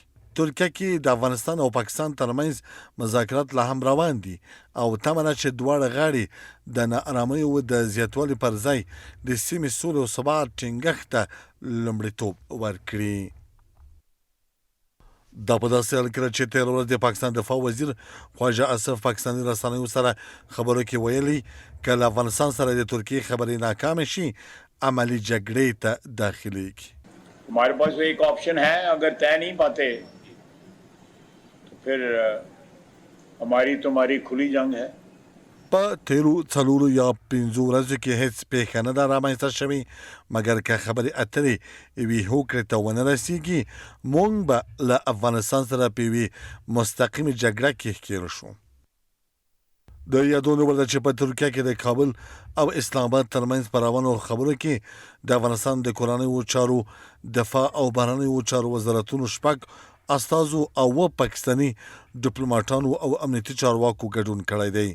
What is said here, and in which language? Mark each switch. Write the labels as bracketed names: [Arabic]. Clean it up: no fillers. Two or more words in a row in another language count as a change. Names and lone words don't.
[Pashto] ترکیه کې د افغانستان او پاکستان ترمنځ مذاکرات لا هم روان دي او تمه ده چې دواړه غاړې د ناارامیو د زیاتوالي پر ځای د سیمې سولې او ثبات ټینګښت ته لومړیتوب ورکړي. دا په داسې حال کې چې تېره ورځ د پاکستان دفاع وزیر خواجه اصف پاکستاني رسنیو سره خبرو کې ویلي که له افغانستان سره د ترکیې خبرې ناکامې شي عملی جګړې ته داخليږي. [Urdu] ہمارے پاس ایک آپشن ہے، اگر طے نہیں پاتے تو پھر ہماری تمہاری کھلی جنگ ہے. [Pashto] په تیرو 4 یا 5 ورځو کې هیڅ پیښه نه ده رامنځته شوې مګر که خبرې اترې یوې هوکړې ته ونه رسېږي موږ به له افغانستان سره په یوې مستقیمې جګړه کې ښکېل شو. د یادونې وړ ده چې په ترکیه کې د کابل او اسلام آباد ترمنځ په روانو خبرو کې د افغانستان د کورنیو چارو دفاع او بهرنیو چارو وزارتونو 6 استازو او پاکستاني ډیپلوماټانو او امنیتي چارواکو ګډون کړی دی.